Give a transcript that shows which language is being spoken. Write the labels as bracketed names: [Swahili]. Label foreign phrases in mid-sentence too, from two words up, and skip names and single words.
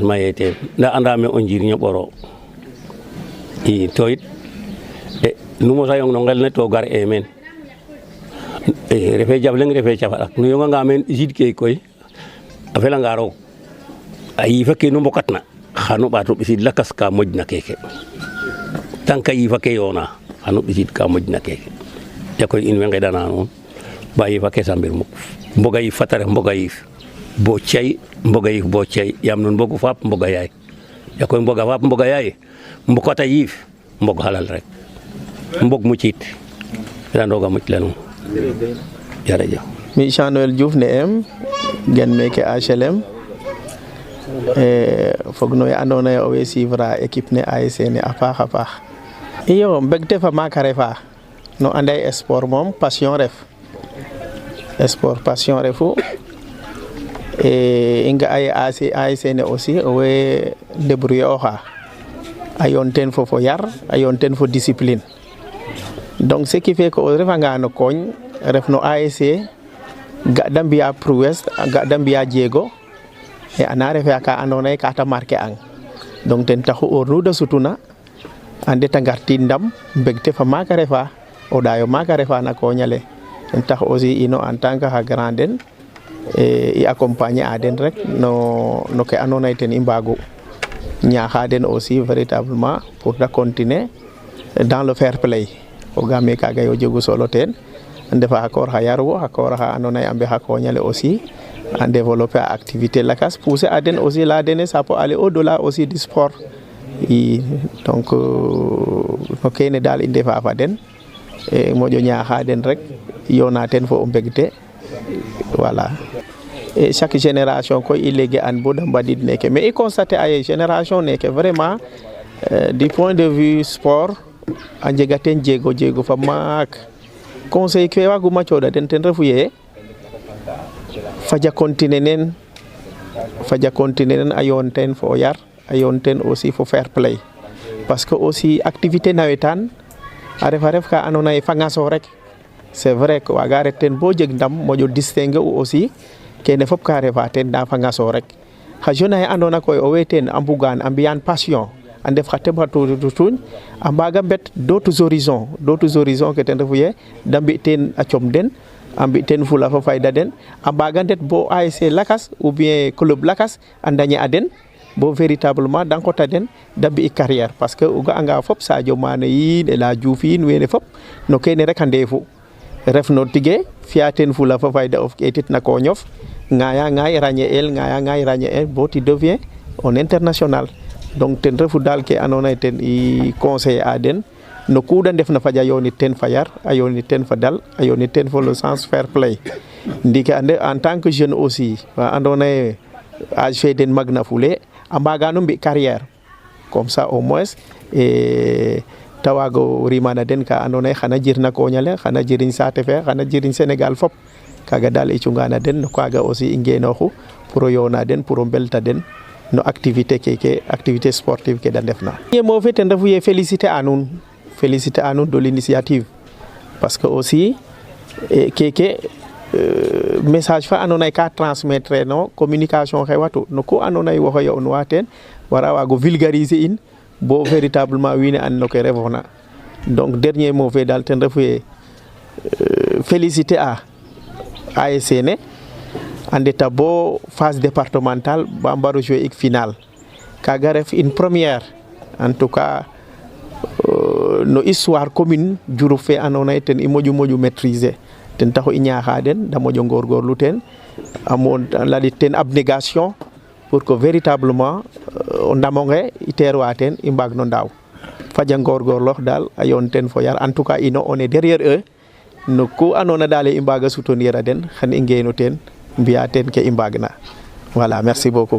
[Serer] maye teen nda andame o njirño ɓoro i to yit nu mosa yong no ngel ne to gar e meen refe jaf leng refe cafaɗak nu yonganga meen ɓisid ke koy a felanga roog a yiifa ke nu mbokatna xanu ɓato ɓisid lakas ka moƴna keke [French] tant que [Serer] yiifa ke yoona xanu ɓisid ka moƴna keke yakoy in way ngeɗana nuun ba yiifa ke sambir muk mboga yiif fata ref mboga yiif bo cey mboga yiif bo cey yaam nuun mbogu faap mboga yaay yakoy mboga faap mboga yaay mbokata yiif mbog halal rek mbog mucit randoga muc la nuun jërëjëf. mi Jean Noël Diouf ne em gen meke HLM fog no we andoona yee owey [French] suivre équipe [Serer] ne ASC ne a paax a paax iyo mbegte fa maak a refa no ande sport moom passion ref sport passion refu i nga'a ye ASC ne aussi owey débrouiller oxa a yoon teen fo yar a yoon teen fo discipline [French] donc ce qui fait que [Serer] o refanga no kooñ ref no ASC ga da mbi'a prouesse ga da mbi'a jéego e ana refe ka andoona yee ka ta marquer ang donc ten taxu o nu da sutuna a ndeta ngartiid ndam mbegte fa maak a refa o ɗaayo maak a refa na kooñ ale ten tax aussi ino [French] en tant que [Serer] xa grand den i accompagner a den rek no ke andoona yee ten i mbaagu ñaaxa den [French] aussi véritablement pour de continuer dans le fair play [Serer] fogaam ee kaaga yo jegu solo teen a ndefa xa koor xa yarwo xa koor xa andoona yee a mbexaa kooñ ale [French] aussi a développer a activité lakas pousser [Serer] a den [French] aussi [Serer] la dene [French] ça peut aller au-delà aussi du sport [Serer] i donc no kene daal i ndefa fa den moƴo ñaaxa den rek yoona ten fo o mbegte [French] voilà et chaque génération [Serer] koy i léegi an bo da mbadiid neke mais i constater aye génération neke vraiment [French] du point de vue sport [Serer] a njega teen jéego fa maak conseil ke waaguma cooɗa den ten refu yee faja continuer nen a yoon teen fo o yar a yoon teen aussi fo fair play [French] parce que aussi [Serer] activité nawetaan a ref ka andoona yee fangaso rek [French] c'est vrai que [Serer] waaga ret teen bo jeg ndam moƴo distinguer u aussi kene fop ka refa teen nda fangaso rek xa jeune axe andoona koy owey teen a mbugaan a mbi'an passion a ndef xa teɓ xa tutuñ a mbaaga mbet [French] d'autres horizons [Serer] ke ten refu yee da mbi' teen a com den a mbi' teen fula fo fayda den a mbaaga ndet bo ASC lakas [French] ou bien [Serer] club lakas a ndañe a den bo véritablement da nqota den da mbi'ik [French] carrière parce [Serer] que o ga'anga fop Sadio Mané yiin El Hadji Diouf yiin wene fop no kene rek a ndeefu ref no tige fi'a teen fula fo fayda of eetit na kooñof ŋaaya ŋaay ràñe'el bo [French] tu deviens un international [Serer] donc ten refu daal ke andoona yee ten i conseiller a den no ku da ndefna faja yoonit teen fa yar a yoonit teen fa dal a yoonit teen fo [French] le sens fair play [Serer] ndiiki [French] en tant que jeune aussi [Serer] wa andoona yee âge fe den magna fule a mbaagaan o mbi' carrière [French] comme ça au moins [Serer] ta waag o rimana den ka andoona yee xana jirna kooñ ale xana jiriñ saate fe xana jiriñ Sénégal fop kaaga daal i cungaana den no kaaga aussi i ngeenooxu pour o yoona den pour o mbelta den no activité keke [French] activité sportive [Serer] ke da ndefna. Mo fe ten refu yee féliciter a nuun [French] de l'initiative parce que aussi [Serer] keke message fa andoona yee ka transmettre no communication xewatu no ku andoona yee waxey yo'nuwa teen wara waag o vulgariser in bo véritablement wiin we and no ke refoona donc [French] dernier mot [Serer] fe daal ten refu yee féliciter a ASC ne a ndeta bo phase départementale ba mbaro jouer ik final kaaga ref [French] une première en tout cas [Serer] no [French] histoire commune [Serer] Diouroup fe andoona yee ten i moƴu maîtriser ten taxu i ñaaxa den da moƴo ngorgorlu teen a lalit teen abnégation [French] pour que véritablement [Serer] o ndam onge i teerwa teen i mbaag no ndaaw faja ngorgorloox daal a yoon teen fo yar [French] en tout cas [Serer] ino [French] on est derrière eux [Serer] no ku andoona daal i mbaaga soutenir a den xan i ngeenu teen mbi'a teen ke i mbaagna [French] voilà merci beaucoup.